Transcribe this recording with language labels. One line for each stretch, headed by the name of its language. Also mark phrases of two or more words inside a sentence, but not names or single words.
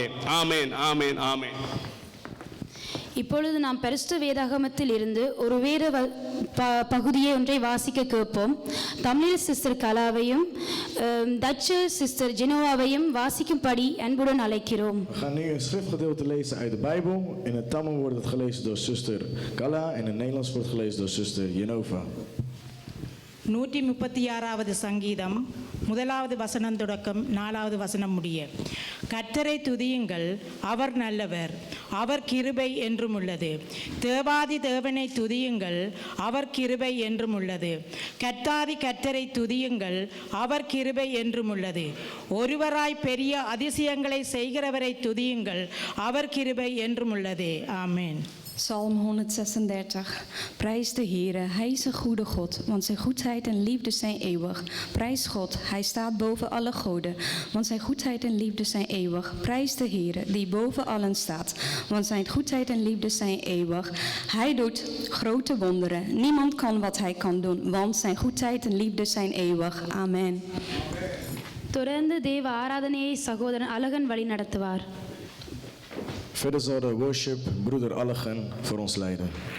Tamil: ஆமென், ஆமென், ஆமென். இப்பொழுது நாம் பரிசுத்த வேதாகமத்தில் இருந்து ஒரு வேத பகுதியை ஒன்றை வாசிக்க கேட்போம். தமிழ் சிஸ்டர் கலாவையும் டச்சு சிஸ்டர் ஜெனோவாவையும் வாசிக்கும்படி அன்புடன் அழைக்கிறோம்.
Dutch: We gaan nu een schriftgedeelte lezen uit de Bijbel. In het Tamil wordt het gelezen door zuster Kala en in het Nederlands wordt gelezen door zuster Jenova.
Tamil: 136வது சங்கீதம் 1வது வசனம் தொடக்கம் 4வது வசனம் முடிய. கர்த்தரை துதியுங்கள், அவர் நல்லவர், அவர் கிருபை என்றும் உள்ளது. தேவாதி தேவனை துதியுங்கள், அவர் கிருபை என்றும் உள்ளது. கர்த்தாதி கர்த்தரை துதியுங்கள், அவர் கிருபை என்றும் உள்ளது. ஒருவராய் பெரிய அதிசயங்களை செய்கிறவரை துதியுங்கள், அவர் கிருபை என்றும் உள்ளது. ஆமென்.
Dutch: Psalm 136. Prijs de Heere, Hij is een goede God, want zijn goedheid en liefde zijn eeuwig. Prijs God, Hij staat boven alle goden, want zijn goedheid en liefde zijn eeuwig. Prijs de Heere, die boven allen staat, want zijn goedheid en liefde zijn eeuwig. Hij doet grote wonderen. Niemand kan wat Hij kan doen, want zijn goedheid en liefde zijn eeuwig. Amen.
Tamil: தொடர்ந்து தேவ ஆராதனையை சகோதரன் அழகன் வழி நடத்துவார்.
Dutch: Verder zal de worship broeder Allegen voor ons leiden.